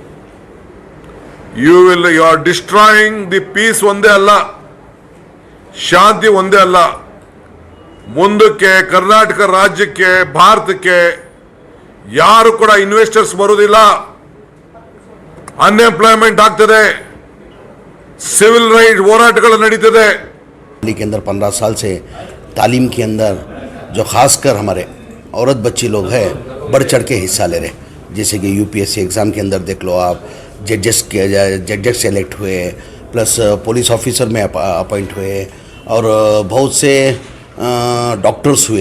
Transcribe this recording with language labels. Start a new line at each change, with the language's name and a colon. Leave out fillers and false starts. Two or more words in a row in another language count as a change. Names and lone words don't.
English: You are destroying the peace
Kannada: ಒಂದೇ ಅಲ್ಲ, ಶಾಂತಿ ಒಂದೇ ಅಲ್ಲ, ಮುಂದಕ್ಕೆ ಕರ್ನಾಟಕ ರಾಜ್ಯಕ್ಕೆ ಭಾರತಕ್ಕೆ ಯಾರು ಕೂಡ ಇನ್ವೆಸ್ಟರ್ಸ್ ಬರುವುದಿಲ್ಲ, ಅನ್ಎಂಪ್ಲಾಯ್ಮೆಂಟ್ ಆಗ್ತದೆ,
English: civil right
Kannada: ಹೋರಾಟಗಳು ನಡೀತದೆ।
Hindi: के अंदर 15 साल से तालीम के अंदर जो खासकर हमारे औरत बच्ची लोग हैं बढ़ चढ़ के हिस्सा ले रहे, जैसे कि
English: UPSC exam
Hindi: के अंदर देख लो आप, जजेस सेलेक्ट हुए, प्लस
English: police officer
Hindi: में अपॉइंट हुए, और बहुत से डॉक्टर्स हुए।